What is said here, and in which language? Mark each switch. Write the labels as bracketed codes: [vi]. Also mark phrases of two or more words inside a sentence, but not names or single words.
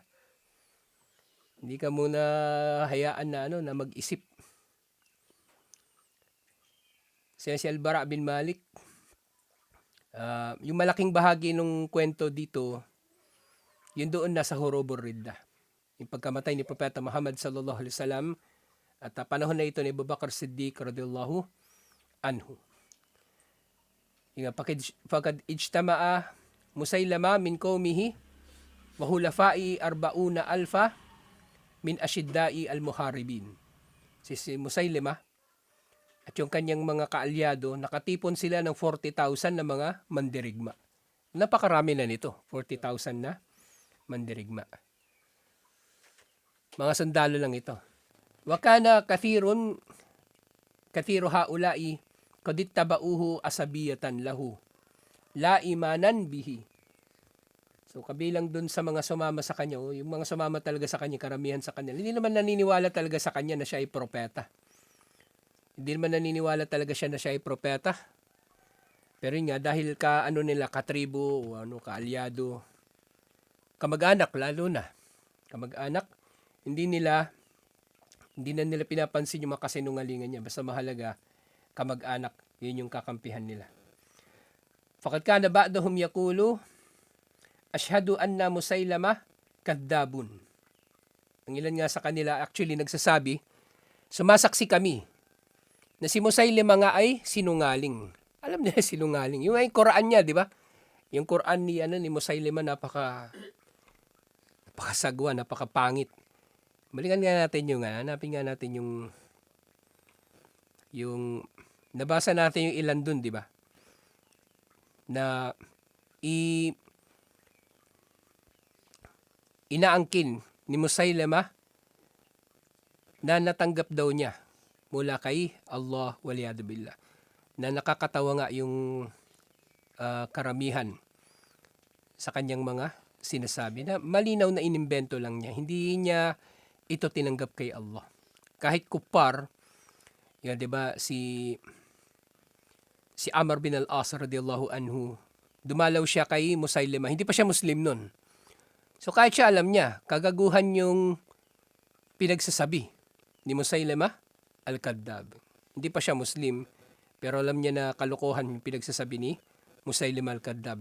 [tl] Hindi ka muna hayaan na mag-isip. Si Al-Bara bin Malik, yung malaking bahagi ng kwento dito, yun doon nasa Hurubur Ridda. Yung pagkamatay ni Propeta Muhammad [ar] صلى الله عليه وسلم [tl] at panahon na ito ni Abu Bakr Siddiq [ar] رضي الله عنه. Yung pagkad اجتمع مسيلمة من قومه وحلفائه 40 ألفا من أشداء المحاربين. [tl] Si Musaylima at yung kanyang mga kaalyado, nakatipon sila ng 40,000 na mga mandirigma. Napakarami na nito, 40,000 na mandirigma. Mga sundalo lang ito. [ar] وكان كثير هؤلاء قد تبعوه عصبية له لا إيمانا به. [tl] So kabilang dun sa mga sumama sa kanya, yung mga sumama talaga sa kanya, karamihan sa kanya, hindi naman naniniwala talaga sa kanya na siya ay propeta. Hindi naman naniniwala talaga siya na siya ay propeta. Pero yun nga, dahil katribo, kaalyado, kamag-anak lalo na. Kamag-anak, hindi na nila pinapansin yung mga kasinungalingan niya. Basta mahalaga, kamag-anak, yun yung kakampihan nila. [ar] فقد كان بعضهم يقول أشهد أن مسيلمة كذاب. [tl] Ang ilan nga sa kanila actually nagsasabi, sumasaksi kami na si Musaylima nga ay sinungaling. Alam niya sinungaling. Yung ay Quran niya, di ba? Yung Quran ni Musaylima napakasagwa, napakapangit. Balikan nga natin hanapin nga natin yung nabasa natin yung ilan dun, di ba? Na inaangkin ni Musaylama na natanggap daw niya mula kay Allah [ar] والعياذ بالله. [tl] Na nakakatawa nga yung karamihan sa kanyang mga sinasabi na malinaw na inimbento lang niya. Hindi niya ito tinanggap kay Allah. Kahit kupar, yan 'di ba si Amr bin al-As [ar] رضي الله عنه, [tl] dumalaw siya kay Musaylama. Hindi pa siya Muslim nun. So kahit siya alam niya, kagaguhan yung pinagsasabi ni Musaylima al-Kadhdhab. Hindi pa siya Muslim, pero alam niya na kalokohan yung pinagsasabi ni Musaylima al-Kadhdhab.